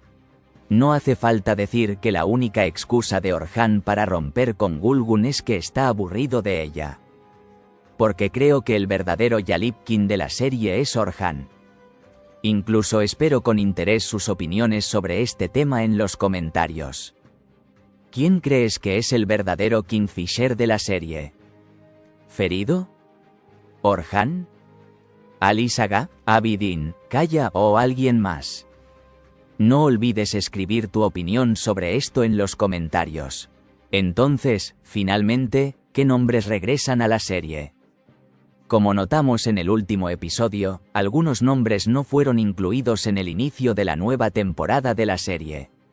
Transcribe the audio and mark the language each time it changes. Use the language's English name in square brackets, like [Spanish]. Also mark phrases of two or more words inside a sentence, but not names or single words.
[Spanish] No hace falta decir que la única excusa de Orhan para romper con Gulgun es que está aburrido de ella. Porque creo que el verdadero Yalipkin de la serie es Orhan. Incluso espero con interés sus opiniones sobre este tema en los comentarios. ¿Quién crees que es el verdadero Kingfisher de la serie? ¿Ferido? ¿Orhan? ¿Ali Saga, Abidin, Kaya o alguien más? No olvides escribir tu opinión sobre esto en los comentarios. Entonces, finalmente, ¿qué nombres regresan a la serie? Como notamos en el último episodio, algunos nombres no fueron incluidos en el inicio de la nueva temporada de la serie.